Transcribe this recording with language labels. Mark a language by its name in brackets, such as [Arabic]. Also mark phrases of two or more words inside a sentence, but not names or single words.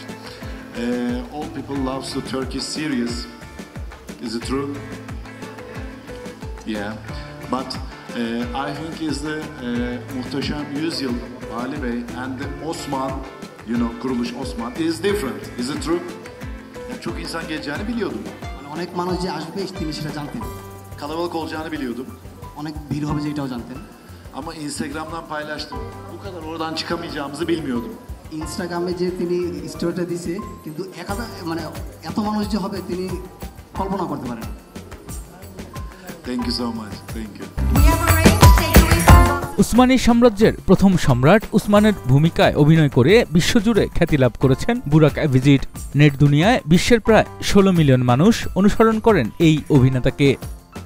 [English] All people love the Turkish series. Is it true? Yeah, but I think is the Muhteşem Yüzyıl, Ali Bey, and the Osman, Kuruluş Osman is different. Is it true? [Turkish] Çok insan geleceğini biliyordum. [Bangla] অনেক মানুষ যে আসবে তিনি সেটা জানতেন। [Turkish] Kalabalık olacağını biliyordum. [Bangla] অনেক ভিড় হবে যে এটাও জানতেন। [Turkish] Ama Instagram'dan paylaştım. Bu kadar oradan çıkamayacağımızı bilmiyordum. [Bangla] ইনস্টাগ্রামে যে তিনি স্টোরিটা দিয়েছে, কিন্তু এত মানুষ যে হবে তিনি কল্পনা করতে পারেন। [English] Thank you so much. Thank you. [Bangla] উসমানী সাম্রাজ্যের প্রথম সম্রাট উসমানের ভূমিকায় অভিনয় করে বিশ্বজুড়ে খ্যাতি লাভ করেছেন বুরাক অ্যাভিজিট। নেট দুনিয়ায় বিশ্বের প্রায় 16 মিলিয়ন মানুষ অনুসরণ করেন এই অভিনেতাকে।